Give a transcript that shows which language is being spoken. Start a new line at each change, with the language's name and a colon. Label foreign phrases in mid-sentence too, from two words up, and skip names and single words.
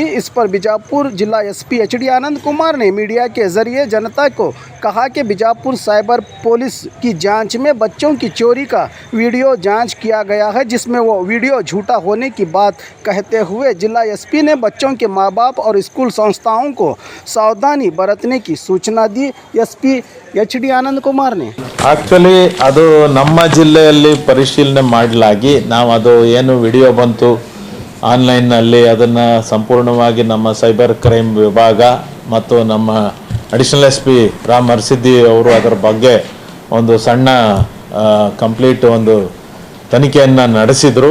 Hindi: इस पर बीजापुर जिला एसपी HD आनंद कुमार ने मीडिया के जरिए जनता को कहा कि बीजापुर
English: cyber police
Hindi: की जांच में बच्चों की चोरी का वीडियो जांच किया गया है, जिसमें वो वीडियो झूठा होने की बात कहते हुए जिला एसपी ने बच्चों के माँ बाप और स्कूल संस्थाओं को सावधानी बरतने की सूचना दी। एसपी HD आनंद कुमार ने
Kannada: ಆಕ್ಚುಲಿ ಅದು ನಮ್ಮ ಜಿಲ್ಲೆಯಲ್ಲಿ ಪರಿಶೀಲನೆ ಮಾಡಲಾಗಿ ನಾವು ಅದು ಏನು ವಿಡಿಯೋ ಬಂತು ಆನ್ಲೈನ್ನಲ್ಲಿ ಅದನ್ನು ಸಂಪೂರ್ಣವಾಗಿ ನಮ್ಮ
English: cyber crime
Kannada: ವಿಭಾಗ ಮತ್ತು ನಮ್ಮ
English: additional SP
Kannada: ರಾಮ್ ಹರ್ಸಿದ್ದಿ ಅವರು ಅದರ ಬಗ್ಗೆ ಒಂದು ಸಣ್ಣ ಕಂಪ್ಲೀಟ್ ಒಂದು ತನಿಖೆಯನ್ನು ನಡೆಸಿದರು.